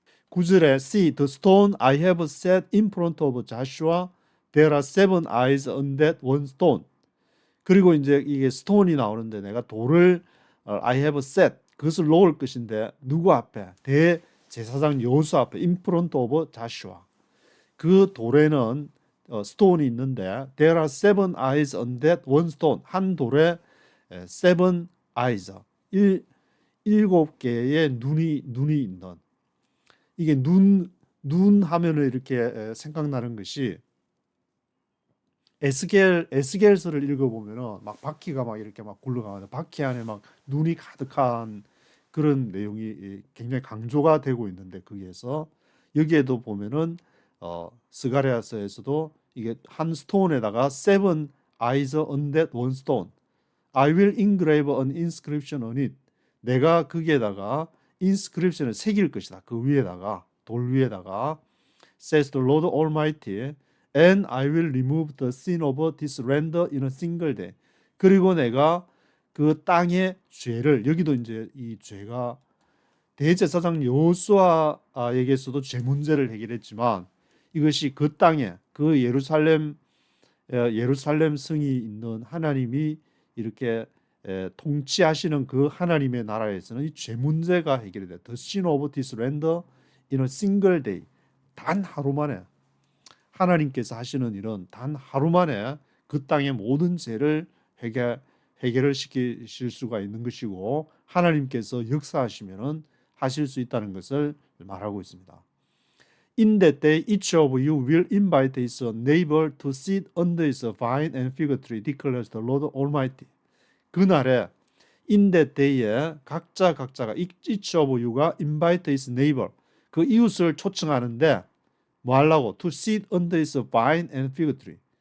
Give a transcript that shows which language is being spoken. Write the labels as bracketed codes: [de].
[en] 9절에 See the stone I have set in front of Joshua, there are 7 eyes on that one stone. [ko] 그리고 이제 이게 스톤이 나오는데 내가 돌을 [en] I have set [ko] 그것을 놓을 것인데 누구 앞에? 대제사장 여호수 앞에 [en] in front of Joshua. [ko] 그 돌에는 스톤이 있는데 [en] there are 7 eyes on that one stone. [ko] 한 돌에 7 eyes. 7개의 눈이 있는. 이게 눈 하면은 이렇게 생각나는 것이 에스겔서를 읽어보면은 막 바퀴가 막 이렇게 막 굴러가는데 바퀴 안에 막 눈이 가득한 그런 내용이 굉장히 강조가 되고 있는데 거기에서 여기에도 보면은 스가랴서에서도 이게 한 스톤에다가 [en] 7 eyes on that one stone. I will engrave an inscription on it. [ko] 내가 거기에다가 inscription을 새길 것이다. 그 위에다가 돌 위에다가 [en] says the Lord Almighty. And I will remove the sin of this land in a single day. [ko] 그리고 내가 그 땅의 죄를 여기도 이제 이 죄가 대제사장 여호수아에게서도 죄 문제를 해결했지만 이것이 그 땅에 그 예루살렘 성이 있는 하나님이 이렇게 통치하시는 그 하나님의 나라에서는 이 죄 문제가 해결이 돼. [en] The sin of this land in a single day. [ko] 단 하루 만에 하나님께서 하시는 일은 단 하루 만에 그 땅의 모든 죄를 해결을 시키실 수가 있는 것이고 하나님께서 역사하시면은 하실 수 있다는 것을 말하고 있습니다. [en] In that day, each of you will invite his neighbor to sit under his vine and fig tree, declares the Lord Almighty. [ko] 그날에 [en] in that day [ko] 에 각자가 [en] each of you [ko] 가 [en] invite his neighbor [ko] 그 이웃을 초청하는데 뭐 하려고? [en] To sit under his vine and fig tree.